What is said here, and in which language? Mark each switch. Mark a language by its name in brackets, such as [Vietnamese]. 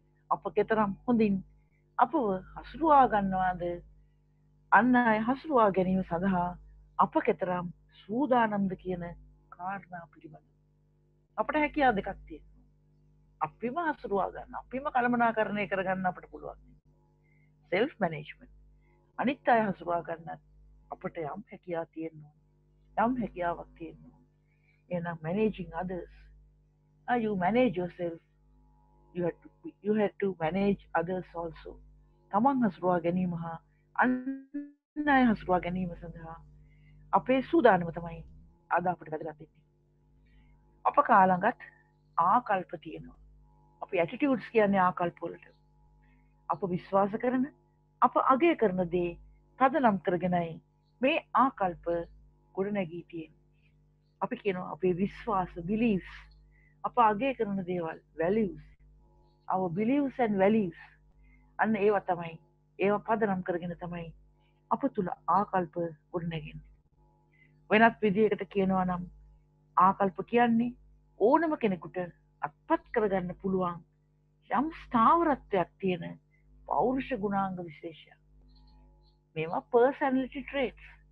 [Sinhala] අප කෙතරම් හොඳින් අපව හසුරුවා ගන්නවාද, අන් අය හසුරුවා ගැනීම සඳහා අප කෙතරම් සූදානම්ද කියන කාරණා පිළිබඳව අපට හැකියාව දෙකක් තියෙනවා. අපිම හසුරුවා ගන්න, අපිම කළමනාකරණය කරගන්න අපට පුළුවන්. self management. අනිත් අය හසුරුවා ගන්නත් අපට යම් හැකියාවක් තියෙනවා. යම් හැකියාවක් තියෙනවා. [English] එහෙනම් managing others. You manage yourself. You have to manage others also. [Sinhala] තමන් හසුරුවා ගැනීම හා අන් අය හසුරුවා ගැනීම සඳහා අපේ සූදානම තමයි අද අපිට වැදගත් වෙන්නේ. අප කාලඟත් ආකල්ප තියෙනවා. අපි ඇටිටියුඩ්ස් කියන්නේ ආකල්ප වලට. අප විශ්වාස කරන, අප අගය කරන දේ පදනම් කරගෙනයි මේ ආකල්ප ගොඩනැගී තියෙන්නේ. අපි කියනවා අපේ විශ්වාස, beliefs, අප අගය කරන දේවල්, values, [English] our beliefs and values. [Sinhala] අන්න ඒවා තමයි, ඒවා පදනම් කරගෙන තමයි අප තුල ආකල්ප ගොඩනැගෙන්නේ. වෙනත් විදිහකට කියනවා නම් ආකල්ප කියන්නේ ඕනම කෙනෙකුට අත්පත් කරගන්න පුළුවන් යම් ස්ථාවරත්වයක් තියෙන පෞරුෂ ගුණාංග විශේෂයක්. මේවා personality traits.